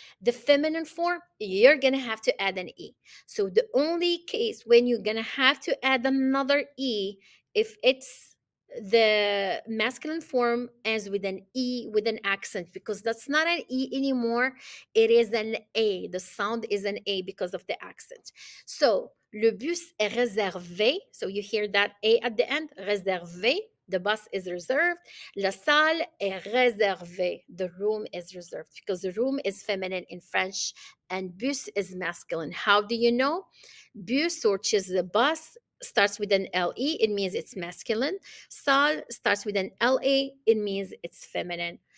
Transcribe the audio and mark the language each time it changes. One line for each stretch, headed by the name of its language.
English: The feminine form, you're gonna have to add an E. So the only case when you're gonna have to add another E if it's the masculine form ends with an E with an accent because that's not an E anymore. It is an A. The sound is an A because of the accent. So,
French: le bus est réservé.
English: So you hear that A at the end, réservé. The bus is reserved.
French: La salle est réservée.
English: The room is reserved because the room is feminine in French and bus is masculine. How do you know? Bus, which is the bus, starts with an LE, it means it's masculine. Salle starts with an LA, it means it's feminine.